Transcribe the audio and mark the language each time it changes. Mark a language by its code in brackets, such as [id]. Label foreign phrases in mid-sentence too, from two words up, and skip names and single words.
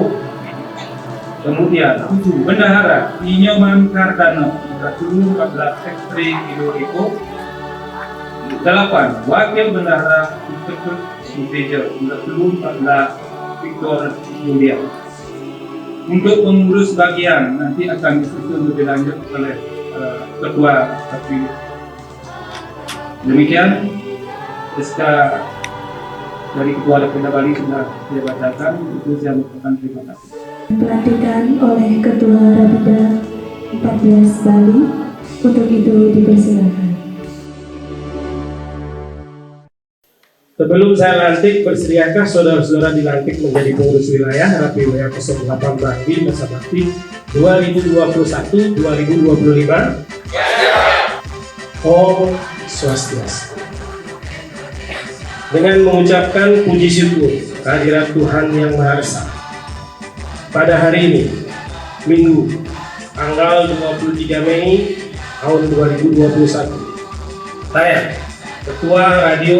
[id] Kemudian 7. Bendahara Inyoman Kardano Rasul 14 Ekstri Ido Eko. 8. Wakil Bendahara Inspektur Suteja Rasul 14 Victor Julia. Untuk pengurus bagian nanti akan disusun lebih lanjut oleh ketua terpilih. Demikian SK dari Ketua Rapida Bali sudah saya bacakan. Itu saya mengucapkan terima kasih. Pelantikan oleh Ketua Rapida 14 Bali. Untuk itu dipersilakan. Sebelum saya lantik, bersediakah saudara-saudara dilantik menjadi pengurus wilayah Rapi WA 08 Bangli masa bakti 2021-2025? Om Swastiastu. Dengan mengucapkan puji syukur kehadirat Tuhan Yang Maha Esa, pada hari ini, Minggu, tanggal 23 Mei tahun 2021, saya Ketua Radio